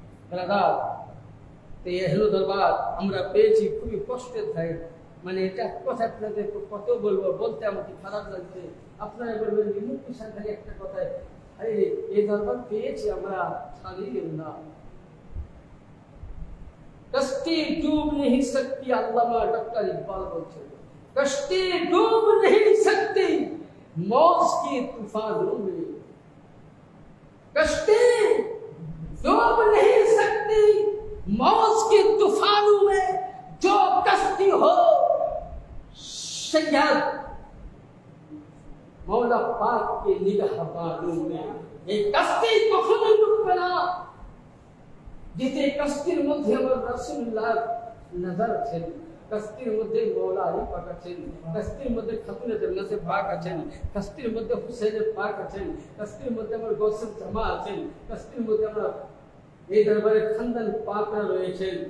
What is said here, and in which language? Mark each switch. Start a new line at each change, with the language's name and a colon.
Bangla: Brother, এই হলো দরবার আমরা পেয়েছি, খুবই কষ্টের থাকে। মানে এটা কথা আপনাদের কত বলবো, বলতে আমাকে খারাপ লাগছে। আপনারা বলবেন মুক্তি সাথে একটা কথায়,
Hindi: अरे ये दरबार
Bangla: पेয়েছি আমরা, ছাড়িয়ে না।
Hindi: कश्ती डूब नहीं सकती, अल्लामा डॉक्टर इकबाल बोलते हैं, कश्ती डूब नहीं सकती मौज की तूफानों में, कश्ती डूब नहीं सकती मौज की तूफानों में, जो कश्ती हो सैयद मौला पाक के निगहबानों में।
Bangla: এই কষ্টি কখনো ডুববে না, যেতে কষ্টির মধ্যে আমার রাসূলুল্লাহ নজর আছেন, কষ্টির মধ্যে মওলা আলী পাক আছেন, কষ্টির মধ্যে খাতুনে জান্নাতে পাক আছেন, কষ্টির মধ্যে হুসাইন পাক আছেন, কষ্টির মধ্যে আমার গৌসুল জামা আছেন, কষ্টির মধ্যে আমরা এই দরবারে খানদান পাকরা রয়েছেন।